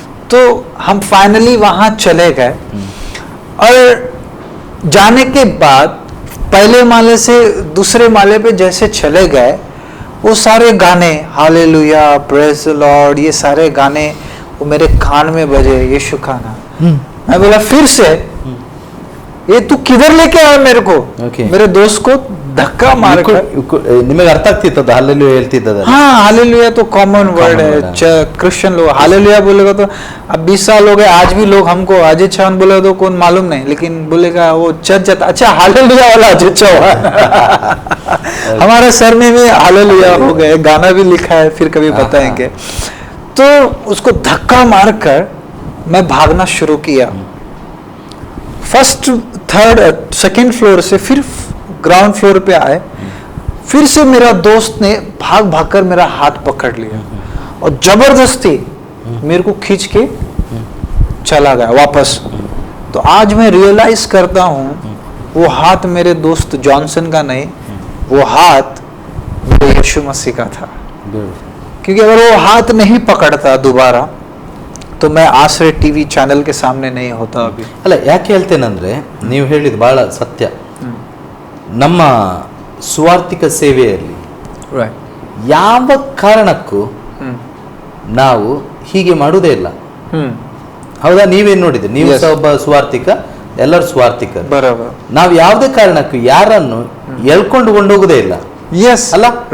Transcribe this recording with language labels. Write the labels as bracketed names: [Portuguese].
[Hindi] तो हम फाइनली वहां चले गए और जाने के बाद पहले माले से दूसरे माले पे जैसे चले गए, वो सारे गाने, हालेलुया, [English] praise the lord, [Hindi] ये सारे गाने वो मेरे कान में बजे, यीशु का नाम। मैं बोला फिर से, ये तू किधर लेके आया मेरे को? [English] Okay. [Hindi] मेरे दोस्त को धक्का मार कर, [Kannada] ನಿಮಗೆ ಅರ್ಥ ಆಗ್ತಿತ್ತು ಹಾಲೆಲೂಯಾ ಹೇಳ್ತಿದ್ದದ? [Hindi] हाँ हालेलुया तो कॉमन वर्ड है, [English] word [Hindi] क्रिश्चियन लोग हालेलुया बोलेगा तो अब 20 साल हो गए आज भी लोग हमको अजय चौहान बोलेगा तो कौन मालूम नहीं, लेकिन बोलेगा वो चर्च जाता, अच्छा हालेलुया वाला अजय चौहान हमारे सर में भी हालेलुया हो गए, गाना भी लिखा है, फिर कभी बताएंगे। तो उसको धक्का मारकर मैं भागना शुरू किया, फर्स्ट थर्ड सेकंड फ्लोर से फिर ग्राउंड फ्लोर पे आए, फिर से मेरा दोस्त ने भाग भाग कर मेरा हाथ पकड़ लिया और जबरदस्ती मेरे को खींच के चला गया वापस। तो आज मैं रियलाइज करता हूँ वो हाथ मेरे दोस्त जॉनसन का नहीं, वो हाथ मेरे यीशु मसीह का था, क्योंकि अगर वो हाथ नहीं पकड़ता दोबारा तो मैं आश्रय टीवी चैनल के सामने नहीं होता अभी। [Kannada] ಅಲ್ಲ ಯಾಕೆ ಹೇಳ್ತೇನೆಂದ್ರೆ ನೀವು ಹೇಳಿದ ಬಹಳ ಸತ್ಯ. ನಮ್ಮ ಸುವಾರ್ತಿಕ ಸೇವೆಯಲ್ಲಿ ಯಾವ ಕಾರಣಕ್ಕೂ ನಾವು ಹೀಗೆ ಮಾಡುವುದೇ ಇಲ್ಲ. ಹೌದಾ? ನೀವೇನ್ ನೋಡಿದ್ರಿ? ನೀವು ಸಹ ಒಬ್ಬ ಸುವಾರ್ತಿಕ, ಎಲ್ಲರೂ ಸುವಾರ್ತಿಕ. ನಾವು ಯಾವುದೇ ಕಾರಣಕ್ಕೂ ಯಾರನ್ನು ಎಳ್ಕೊಂಡು ಕೊಂಡೋಗುದೇ ಇಲ್ಲ ಅಲ್ಲ.